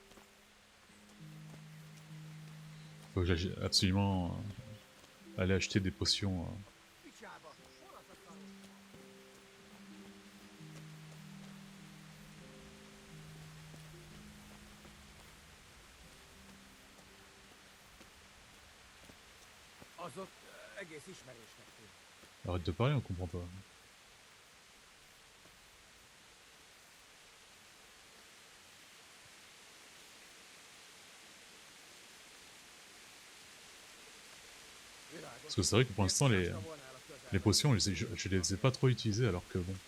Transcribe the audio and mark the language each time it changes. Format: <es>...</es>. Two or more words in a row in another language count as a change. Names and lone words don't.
<fr>Faut que j'aille absolument aller acheter des potions.</fr> <hu>Picsába! Hol az a szarok? Az ott egész ismerősnek tűnt.</hu> <fr>Arrête de parler, on comprend pas. Parce que c'est vrai que pour l'instant, les potions, je les ai pas trop utilisées, alors que bon.</fr>